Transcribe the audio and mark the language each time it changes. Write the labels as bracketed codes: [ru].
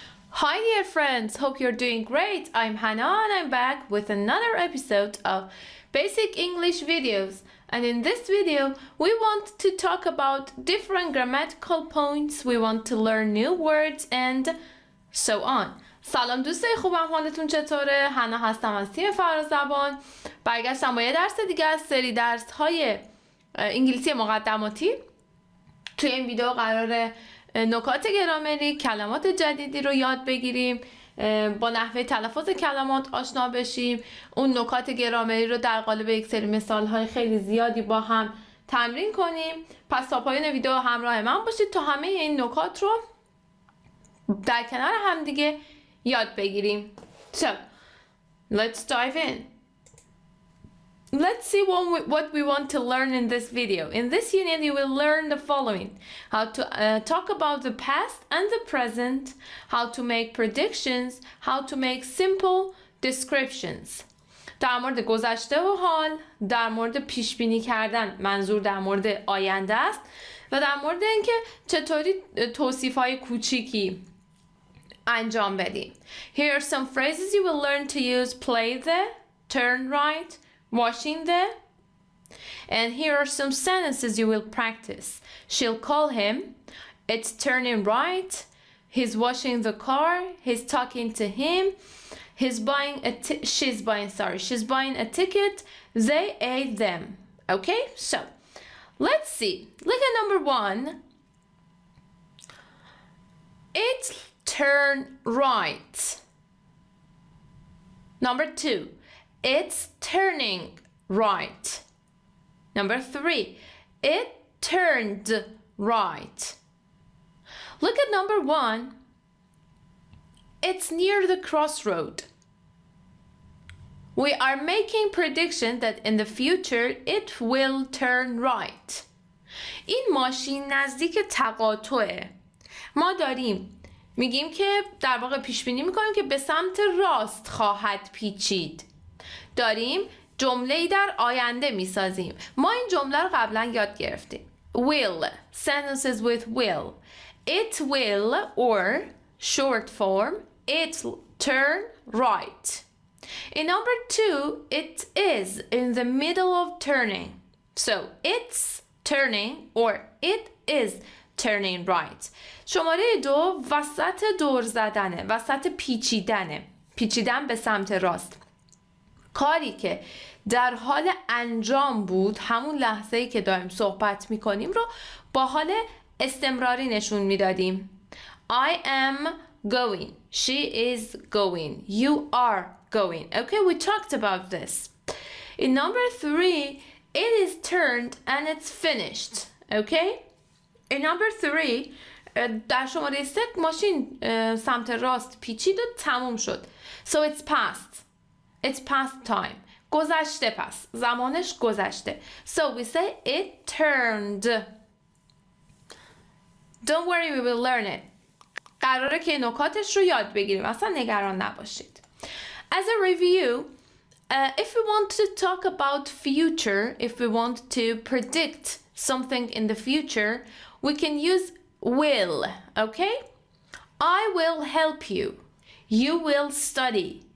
[en] Hi dear friends, hope you're doing great. I'm Hannah and I'm back with another episode of Basic English videos. And in this video, we want to talk about different grammatical points. We want to learn new words and so on. [fa] سلام دوستای خوبم، حالتون چطوره؟ حنا هستم از تیم فرازبان. برگشتم با یه درس دیگه از سری درس های انگلیسی مقدماتی. توی این ویدیو قراره نکات گرامری، کلمات جدیدی رو یاد بگیریم، با نحوه تلفظ کلمات آشنا بشیم، اون نکات گرامری رو در قالب یک سری مثال‌های خیلی زیادی با هم تمرین کنیم. پس تا پایان ویدیو همراه من باشید تا همه این نکات رو در کنار هم دیگه یاد بگیریم. [en] So, let's dive in. Let's see what we want to learn in this video. In this unit, you will learn the following. How to talk about the past and the present, how to make predictions, how to make simple descriptions. [fa] در مورد گذشته و حال، در مورد پیش بینی کردن، منظور در مورد آینده است، و در مورد اینکه چطوری توصیف‌های کوچیکی انجام بدیم. [en] Here are some phrases you will learn to use: play the, turn right, washing the. And here are some sentences you will practice. She'll call him, it's turning right, he's washing the car, he's talking to him, she's buying a ticket, they ate them. Okay, so let's see. Look at number one. It's turn right. Number two, it's turning right. Number three, it turned right. Look at number one. It's near the crossroad. We are making prediction that in the future it will turn right. [fa] این ماشین نزدیک تقاطعه. ما داریم میگیم که در واقع پیش بینی میکنیم که به سمت راست خواهد پیچید. داریم جمله‌ای در آینده میسازیم. ما این جمله رو قبلا یاد گرفتیم. [en] Will, sentences with will. It will, or short form, it'll turn right. In number two, it is in the middle of turning. So, it's turning or it is turning right. [fa] شماره دو وسط دور زدنه، وسط پیچیدنه، پیچیدن به سمت راست. کاری که در حال انجام بود، همون لحظه‌ای که داریم صحبت میکنیم رو با حال استمراری نشون میدادیم. [en] I am going. She is going. You are going. Okay, we talked about this. In number three, it is turned and it's finished. Okay? In number three, [fa] در شماره 3 ماشین سمت راست پیچید و تموم شد. [en] So it's past. It's past time. [fa] گذشته پس. زمانش گذشته. [en] So we say it turned. Don't worry, we will learn it. [fa] قراره که نکاتش رو یاد بگیریم. اصلا نگران نباشید. [en] As a review, if we want to talk about future, if we want to predict something in the future, we can use will, okay? I will help you. You will study.